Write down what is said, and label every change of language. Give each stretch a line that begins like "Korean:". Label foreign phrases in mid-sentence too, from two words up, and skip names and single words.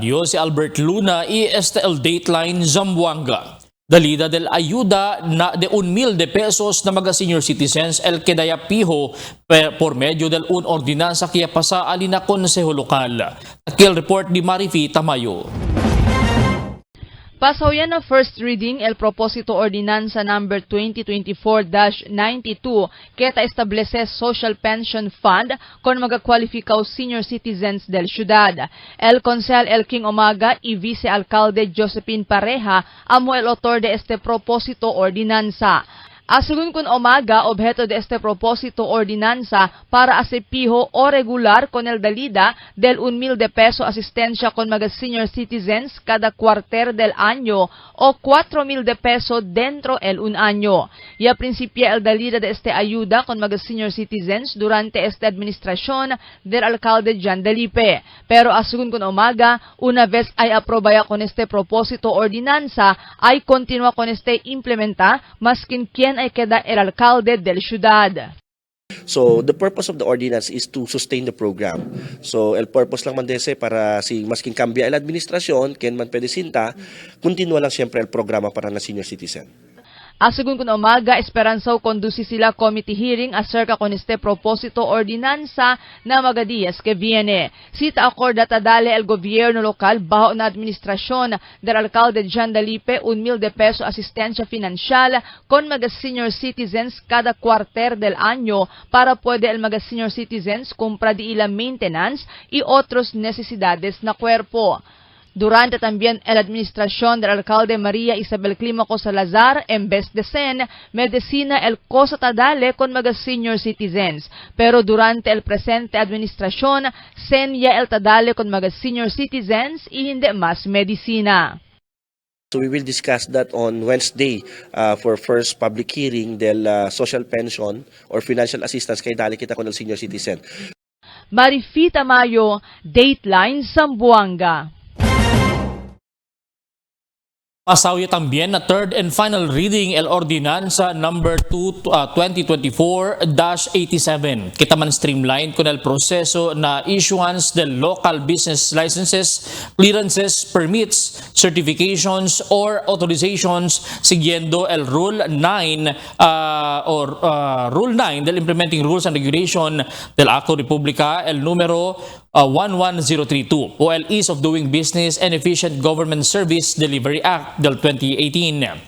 Chavacano: Yo si Albert Luna y este el Dateline Zamboanga. Dalida del ayuda na de 1,000 de pesos na mga
English: senior citizens
Chavacano: el quedaya pijo por medio del ordinanza que pasa alina konseho lokal. Takil report di Marifi Tamayo. Pasaw yan na
English: first reading
Chavacano: el Proposito Ordinanza number 2024-92 keta estableces Social Pension Fund kon magakwalifikaw
English: senior citizens
Chavacano: del syudad. El Consel El King Umaga y Vice-Alcalde Josephine Pareja amo el autor de este Proposito Ordinanza. Asegun kun Umaga, objeto de este propósito ordinanza para asepijo o regular con el dalida del 1,000 de peso asistencia con mga
English: senior citizens
Chavacano: cada cuarter del año o 4,000 de peso dentro el un año. Ya principia el dalida de este ayuda con mga
English: senior citizens
Chavacano: durante esta administración del alcalde Jan Delipe. Pero asegun kun Umaga, una vez ay aprobaya con este propósito ordinanza, ay continua con este implementa maskin quien ay queda el alcalde del ciudad.
English: So the purpose of the ordinance is to sustain the program.
Chavacano: So el purpose lang man dese para si masking cambia el administrasyon, ken man pwede sinta, continua lang siyempre el programa para na senior citizen. Asegun kun Umaga, esperanzaw kondusi sila
English: committee hearing
Chavacano: acerca con este propósito ordinanza na mga días que viene. Sita acorda tadale el gobierno lokal bajo na administrasyon del alcalde Jan Dalipe 1,000 de peso asistencia financial con mga
English: senior citizens
Chavacano: cada cuarter del año para puede el mga
English: senior citizens
Chavacano: compra di ila maintenance y otros necesidades na cuerpo. Durante también la administración del alcalde María Isabel Climaco Salazar, en vez de sen, medicina el cosa tadale con mga
English: senior citizens.
Chavacano: Pero durante el presente administración, sen ya el tadale con mga
English: senior citizens
Chavacano: y hindi mas medicina.
English: So we will discuss that on Wednesday for first public hearing del social pension or financial assistance
Chavacano: kay dali kita kon
English: senior citizen.
Chavacano: Marifi Tamayo, Dateline Zamboanga. Pasaw también na
English: third and final reading
Chavacano: el Ordinanza number 2024-87. Kita man streamline con el proceso na issuance del
English: local business licenses, clearances, permits, certifications or authorizations
Chavacano: siguiendo el Rule 9 Rule 9 del Implementing Rules and Regulation del Acto Republica el número 11032 o el Ease of Doing Business and Efficient Government Service Delivery Act del 2018.